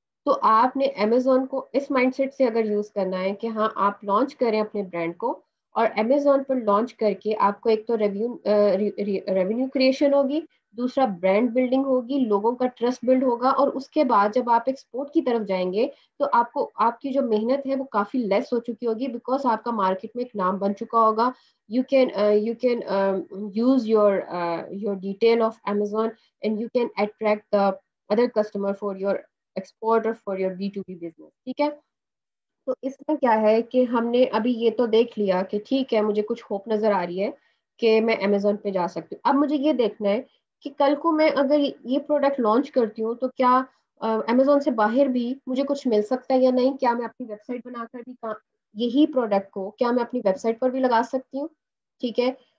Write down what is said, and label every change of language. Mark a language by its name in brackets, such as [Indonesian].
[Urdu] تو آپ نے امیزون کو اس مائنڈ سیٹ سے اگر یوز کرنا ہے کہ ہاں آپ لانچ کریں اپنے برانڈ کو، اور امیزون پر لانچ کر کے آپ کو ایک تو ریونیو کریشن ہوگی، دوسرا برانڈ بلڈنگ ہوگی، لوگوں کا ٹرسٹ بلڈ ہوگا، اور اس کے بعد جب آپ ایکسپورٹ کی طرف جائیں گے تو آپ کو آپ کی جو محنت ہے وہ کافی لیس ہو چکی ہوگی، بیکاز آپ کا مارکیٹ میں ایک نام بن چکا ہوگا. [English] You can use your detail of Amazon, and you can attract the other customer for your export or for your B2B business. [Urdu] ٹھیک ہے. تو اس میں کیا ہے کہ ہم نے ابھی یہ تو دیکھ لیا کہ ٹھیک ہے مجھے کچھ ہوپ نظر آ رہی ہے کہ میں امیزون پہ جا سکتی ہوں. اب مجھے یہ دیکھنا ہے کہ کل کو میں اگر یہ پروڈکٹ لانچ کرتی ہوں تو کیا امیزون سے باہر بھی مجھے کچھ مل سکتا ہے یا نہیں. کیا میں اپنی ویب سائٹ بنا کر بھی یہی پروڈکٹ کو کیا میں اپنی ویب سائٹ پر بھی لگا سکتی ہوں. ٹھیک ہے.